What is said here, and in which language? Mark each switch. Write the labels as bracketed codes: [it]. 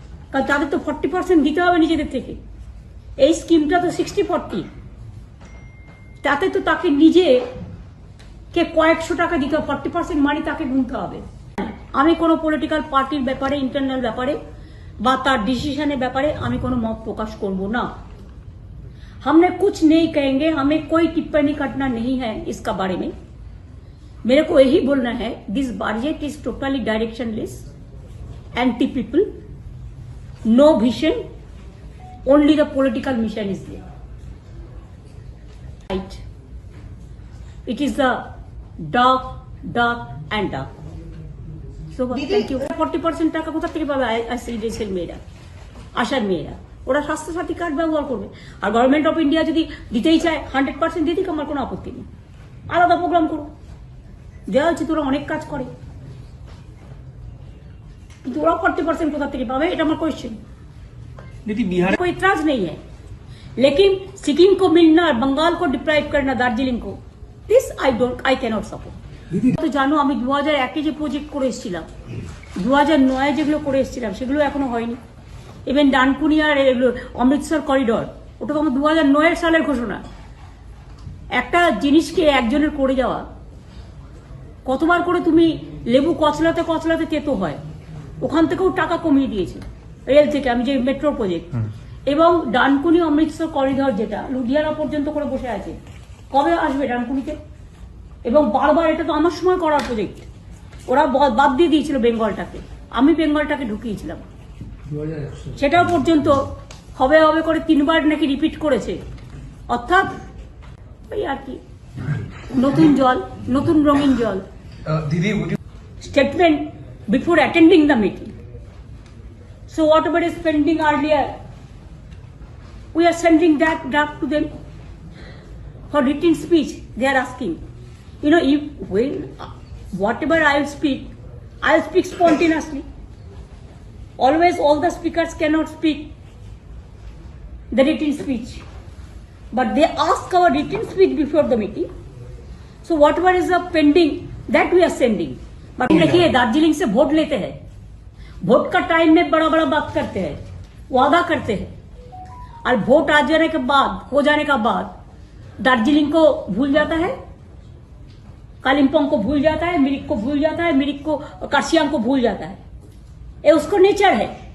[bn] কারণ তাদের তো 40% দিতে হবে নিজেদের থেকে। এই স্কিমটা তো 60-40, তাতে তো তাকে নিজে কে কয়েকশো টাকা দিতে হবে, 40% মানি তাকে গুনতে হবে। আমি কোনো পলিটিক্যাল পার্টির ব্যাপারে, ইন্টারনাল ব্যাপারে বা তার ডিসিশনের ব্যাপারে আমি কোনো মত প্রকাশ করব না। [hi] हमने कुछ नहीं कहेंगे, हमें कोई टिप्पणी करना नहीं है इसका बारे में। मेरे को यही बोलना है, [en] This budget is totally directionless, anti people, no vision, only the political mission is there. Right, it is the dark and dark. So thank you. [bn] 40% টাকা কোথা থেকে পাবে আইসিডিএস এর মেয়েরা, আশার মেয়েরা? ওরা স্বাস্থ্যসাথী কার্ড ব্যবহার করবে। আর গভর্নমেন্ট অফ ইন্ডিয়া যদি দিতেই চায় 100% দিতে, আমার কোনো আপত্তি নেই, আলাদা প্রোগ্রাম করো, দেওয়া হচ্ছে। তোরা অনেক কাজ করে, কিন্তু ওরা 40% কোথা থেকে পাবে, এটা আমার কোয়েশ্চেন। [hi] बिहार कोई इतराज नहीं है, लेकिन सिक्किम को मिलना और बंगाल को डिप्राइव करना, दार्जिलिंग को, [en] This I cannot support. [bn] তো জানো, আমি 2001 যে প্রজেক্ট করে এসেছিলাম, 2009 যেগুলো করে এসেছিলাম, সেগুলো এখনো হয়নি। ইভেন ডানকুনি আর অমৃতসর করিডর, ওটা তো আমার 2009 সালের ঘোষণা। একটা জিনিসকে একজনের করে যাওয়া, কতবার করে তুমি লেবু কচলাতে কচলাতে তেতো হয়, ওখান থেকেও টাকা কমিয়ে দিয়েছে রেল থেকে। আমি যে মেট্রো প্রজেক্ট এবং ডানকুনি অমৃতসর করিডর, যেটা লুধিয়ানা পর্যন্ত করে বসে আছে, কবে আসবে ডানকুনিতে? এবং বারবার, এটা তো আমার সময় করার প্রজেক্ট, ওরা বাদ দিয়ে দিয়েছিল বেঙ্গলটাকে, আমি বেঙ্গলটাকে ঢুকিয়েছিলাম। সেটাও পর্যন্ত হবে হবে করে 3 বার নাকি রিপিট করেছে। অর্থাৎ ওই আর কি, নতুন জল, নতুন রঙিন জল। [en] Statement before attending the meeting. So whatever is pending earlier, we are sending that draft to them for written speech. They are asking, you know, if when whatever I will speak spontaneously. Always all the speakers cannot speak the written speech, but they ask our written speech before the meeting. So whatever is the pending, that we are sending. [hi] But देखिए, दार्जिलिंग से vote लेते हैं, vote का time में बड़ा बड़ा बात करते हैं, वादा करते हैं, और वोट आ जाने के बाद, हो जाने का बाद दार्जिलिंग को भूल जाता है, कालिम्पोंग को भूल जाता है, मिरिक को भूल जाता है, मिरिक को, कार्शियांग को भूल जाता है। ये उसको नेचर है।